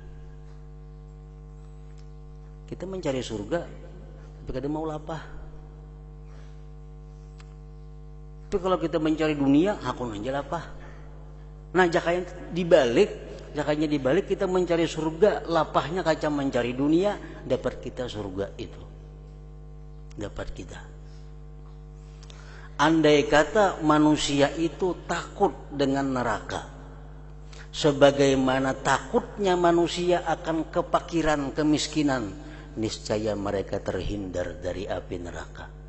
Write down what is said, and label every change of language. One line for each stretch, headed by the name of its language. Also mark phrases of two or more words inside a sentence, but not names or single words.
Banjar: Kita mencari surga, tapi kada mau lapah. Tapi kalau kita mencari dunia, hakun aja lapah. Nah, jakanya dibalik kita mencari surga, lapahnya kaca mencari dunia, dapat kita surga itu. Dapat kita.
Indonesian: Andai kata manusia itu takut dengan neraka, sebagaimana takutnya manusia akan kepakiran, kemiskinan, niscaya mereka terhindar dari api neraka.